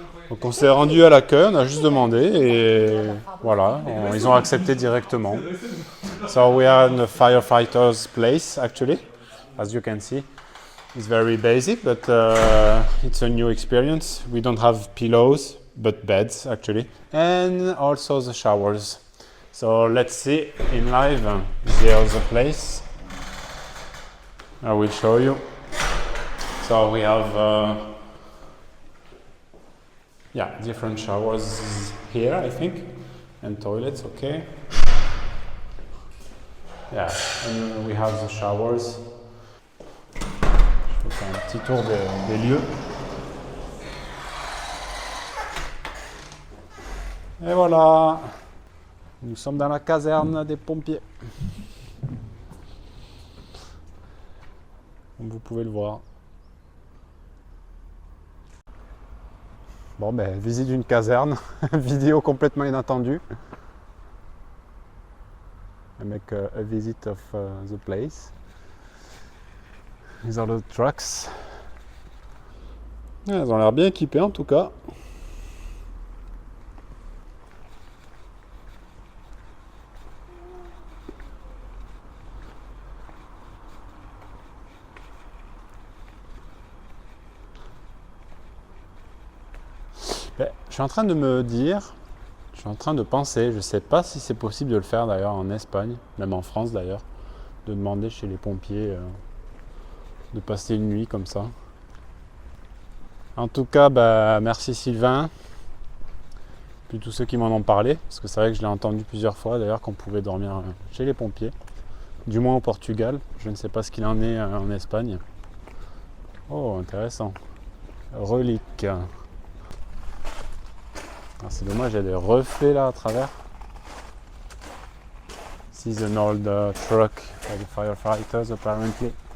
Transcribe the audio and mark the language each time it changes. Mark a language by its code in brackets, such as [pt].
[fr] Donc on s'est rendu à l'accueil, on a juste demandé et voilà, ils ont accepté directement. [en] So we are in the firefighter's place actually, as you can see. It's very basic, but it's a new experience. We don't have pillows, but beds actually, and also the showers. So let's see in live. There's the place. I will show you. So we have different showers here, I think, and toilets, okay. Yeah, and we have the showers. [fr] Je fais un petit tour des lieux. Et voilà, nous sommes dans la caserne des pompiers. Comme vous pouvez le voir. Bon, ben, visite d'une caserne, vidéo complètement inattendue. [en] I make a visit of the place. These are the trucks. [fr] Elles ont l'air bien équipées en tout cas. Ben, je suis en train de penser, je ne sais pas si c'est possible de le faire d'ailleurs en Espagne, même en France d'ailleurs, de demander chez les pompiers de passer une nuit comme ça. En tout cas, bah, merci Sylvain, puis tous ceux qui m'en ont parlé, parce que c'est vrai que je l'ai entendu plusieurs fois d'ailleurs qu'on pouvait dormir chez les pompiers, du moins au Portugal, je ne sais pas ce qu'il en est en Espagne. Oh, intéressant. Relique. Ah, c'est dommage, il y a des reflets là à travers. [en] This is an old truck for the firefighters apparently.